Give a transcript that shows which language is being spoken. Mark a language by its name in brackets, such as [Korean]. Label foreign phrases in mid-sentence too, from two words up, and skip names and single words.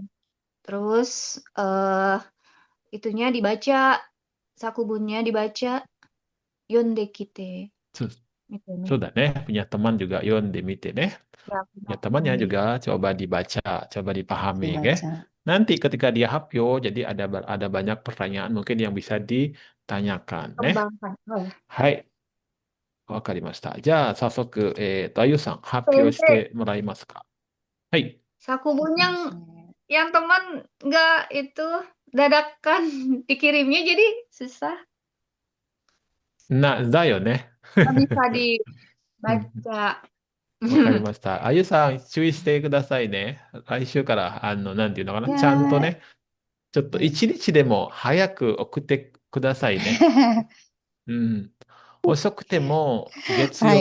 [Indonesian] Terus itunya dibaca, sakubunnya dibaca, yondekite. su- Gitu nih. sudah deh, punya teman juga Yon Demite deh. Ya, punya Ya teman temannya nih. juga coba dibaca, coba dipahami, ya. Dibaca. Nanti ketika dia hapyo, jadi ada banyak pertanyaan mungkin yang bisa ditanyakan, nih. Kembangkan. Oh, ya. [Japanese] はい、わかりました。じゃあ、早速、あゆさん、発表し Sensei, てもらえますかはい。 sakubun Hai, sensei. [Indonesian] yang teman nggak itu dadakan dikirimnya jadi susah. [Japanese] だよね。 [Indonesian] Nggak bisa [Japanese] うん、 [Indonesian] dibaca. [Japanese] わかりました。あゆさん、注意してくださいね。来週から、なんていうのかな。ちゃんと [Indonesian] Ya. [Japanese] ね、ちょっとはい。一日でも早く送ってくださいね。うん。遅くても月曜